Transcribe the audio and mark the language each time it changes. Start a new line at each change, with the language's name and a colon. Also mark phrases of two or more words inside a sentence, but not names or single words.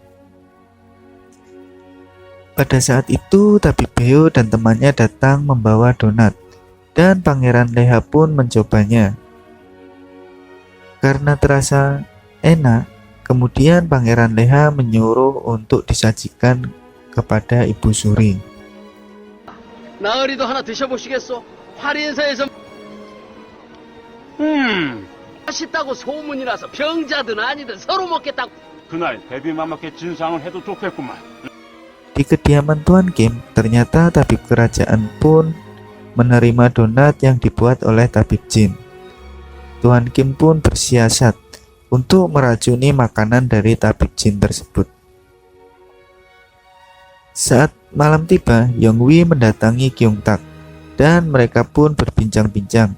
Indonesian: Pada saat itu Tabib Beo dan temannya datang membawa donat dan Pangeran Leha pun mencobanya. Karena terasa enak, kemudian Pangeran Leha menyuruh untuk disajikan kepada Ibu Suri.
Korean: 나으리도 하나 드셔보시겠소? 화리인사에서 맛있다고 소문이 나서 병자든 아니든 서로 먹겠다고. 그날 대비마마께 진상을 해도 좋겠구만.
Indonesian: Di kediaman Tuan Kim, ternyata tabib kerajaan pun menerima donat yang dibuat oleh tabib jin. Tuan Kim pun bersiasat untuk meracuni makanan dari tabib jin tersebut. Saat malam tiba, Yongwi mendatangi Kyungtak dan mereka pun berbincang-bincang.